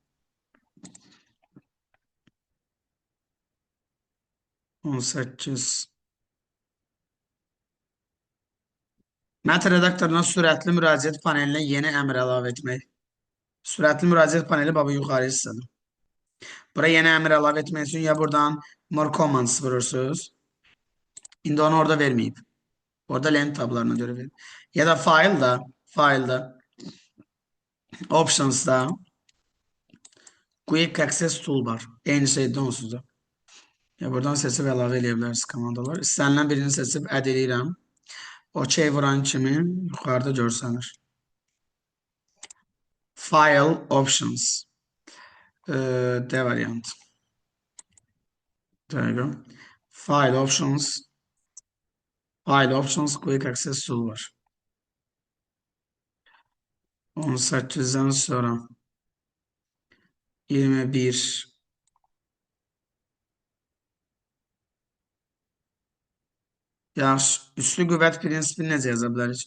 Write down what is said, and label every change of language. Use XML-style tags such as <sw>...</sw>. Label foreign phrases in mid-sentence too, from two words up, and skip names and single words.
<az>18. Mətn redaktoruna sürətli müraciət panelinə yeni əmr əlavə etmək. Sürətli müraciət paneli baba yuxarı hissədir. Buraya yeni əmr əlavə etmək üçün ya buradan</az> <en>more commands</en> <az>vurursunuz. İndi onu orada verməyib. Orada lent tablarına görə verir. Ya da file'da options'da</az> <en>quick access toolbar.</en> <az>Eyni şeydə onsuz da. Ya buradan seçib əlavə edə bilərsiniz komandalar. İstənilən birini seçib add edirəm. OK vuran kimi yuxarıda görsənir.</az> <en>File options. D variant. There you go. File options quick access tool</en> <az>var. 18'den sonra 21 yaxşı, üslü qüvvət prinsipini necə yaza bilərik?</az>